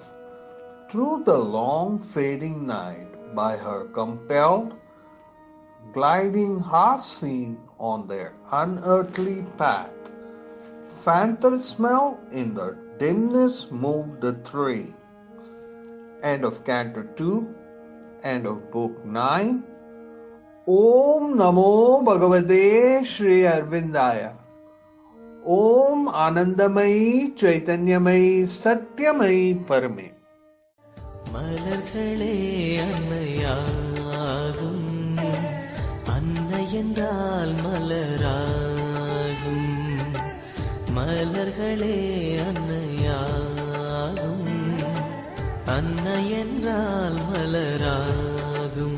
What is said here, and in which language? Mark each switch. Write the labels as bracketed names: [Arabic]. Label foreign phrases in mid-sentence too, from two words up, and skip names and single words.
[English] Through the long fading night by her compelled, gliding half seen on their unearthly path, phantom smell in the dimness moved the train. End of Canto 2, end of Book 9. [Sanskrit] ॐ नमो भगवते श्री अरविन्दाय. ॐ आनन्दमयी चैतन्यमयी सत्यमयी परमे. [Tamil] மலர்களே அன்னையாகும், அன்னை என்றால் மலராகும். மலர்களே அன்னையாகும், அன்னை என்றால் மலராகும்.